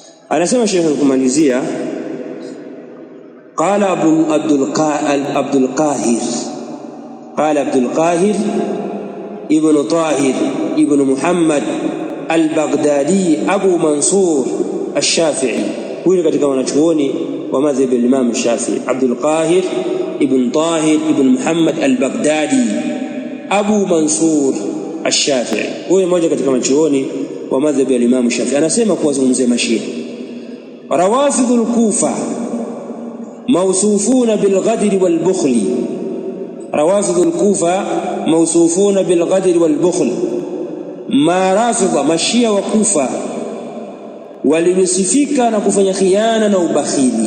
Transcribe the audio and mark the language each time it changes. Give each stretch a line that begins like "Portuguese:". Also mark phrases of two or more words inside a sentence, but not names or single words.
Swahili: Anasema Sheikh kumalizia,
Arabic: قال عبد القاهر بن طاهر بن محمد البغدادي أبو منصور الشافعي.
Swahili: Huyu katika wanachuoni wa madhhabi al-Imam Shafi'i, Abdul Qahir ibn Tahir ibn Muhammad al-Baghdadi Abu Mansur al-Shafi'i. Huyu mmoja katika wanachuoni wa madhhabi al-Imam Shafi'i. Anasema kuwazungumzia Mashia,
Arabic: روافض الكوفة موصوفون بالغدر والبخل. روافض الكوفة موصوفون بالغدر والبخل.
Swahili: Marafidha, Mashia wa Kufa walimsifika na kufanya khiana na ubakhili.